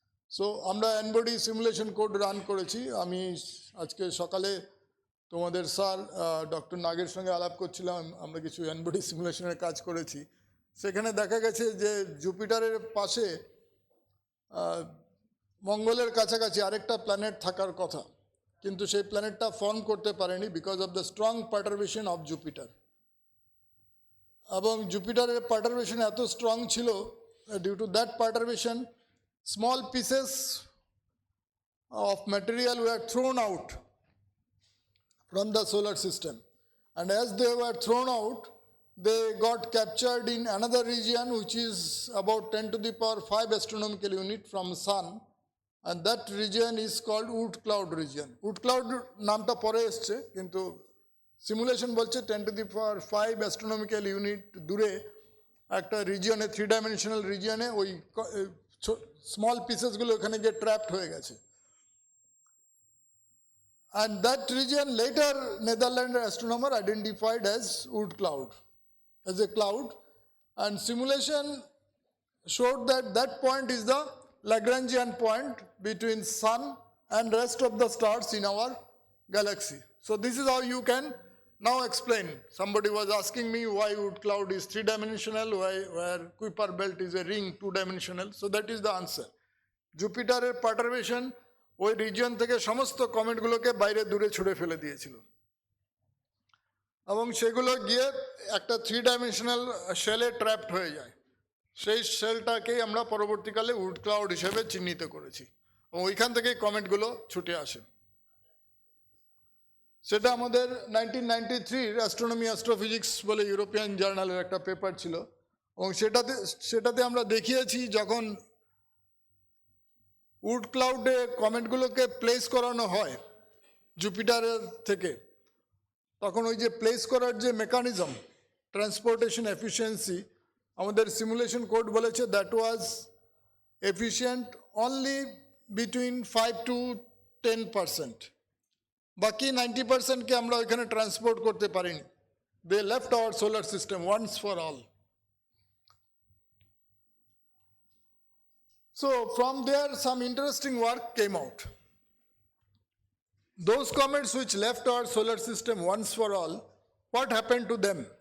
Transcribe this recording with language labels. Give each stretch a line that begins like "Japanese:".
Bangla: So আমরা অ্যানবডি simulation code run করেছি। আমি আজকে সকালে তোমাদের স্যার ডক্টর নাগের সঙ্গে আলাপ করছিলাম, আমরা কিছু অ্যানবডি সিমুলেশনের কাজ করেছি। সেখানে দেখা গেছে যে জুপিটারের পাশে মঙ্গলের কাছাকাছি আরেকটা প্ল্যানেট থাকার কথা, কিন্তু সেই প্ল্যানেটটা ফর্ম করতে পারেনি
English: Because of the strong perturbation of Jupiter.
Bangla: এবং জুপিটারের পারটারবেশন এত স্ট্রং ছিল,
English: Due to that perturbation small pieces of material were thrown out from the solar system, and as they were thrown out, they got captured in another region which is about 10 to the power 5 astronomical unit from sun, and that region is called Oort cloud region.
Bangla: Oort cloud নামটা পরে এসছে, কিন্তু simulation বলছে 10 to the power 5 astronomical unit দূরে একটা রিজিয়নে, 3 dimensional রিজিয়নে ওই small পিসেসগুলো ওখানে গিয়ে ট্র্যাপড হয়ে গেছে।
English: And that region later Netherlands astronomer identified as Oort cloud, as a cloud, and simulation showed that that point is the Lagrangian point between sun and rest of the stars in our galaxy. So this is how you can now explain. Somebody was asking me why Oort cloud is 3-dimensional, where Kuiper belt is a ring 2-dimensional. So that is the answer.
Bangla: জুপিটারের পারটারবেশন ওই region থেকে সমস্ত কমেটগুলোকে বাইরে দূরে ছুড়ে ফেলে দিয়েছিল, এবং সেগুলো গিয়ে একটা 3-ডাইমেনশনাল শেলে ট্র্যাপড হয়ে যায়। সেই শেলটাকেই আমরা পরবর্তীকালে উড ক্লাউড হিসেবে চিহ্নিত করেছি, এবং ওইখান থেকেই কমেটগুলো ছুটে আসে। সেটা আমাদের 1993 অ্যাস্ট্রোনমি অ্যাস্ট্রোফিজিক্স বলে ইউরোপিয়ান জার্নালের একটা পেপার ছিল, এবং সেটাতে আমরা দেখিয়েছি যখন উড ক্লাউডে কমেটগুলোকে প্লেস করানো হয় জুপিটারের থেকে, তখন ওই যে প্লেস করার যে মেকানিজম, ট্রান্সপোর্টেশন এফিসিয়েন্সি, আমাদের সিমুলেশন কোড বলেছে
English: That was efficient only between 5 to 10%.
Bangla: বাকি 90%কে আমরা ওইখানে ট্রান্সপোর্ট করতে পারিনি।
English: They left our solar system once for all. So from there some interesting work came out. Those comets which left our solar system once for all, what happened to them?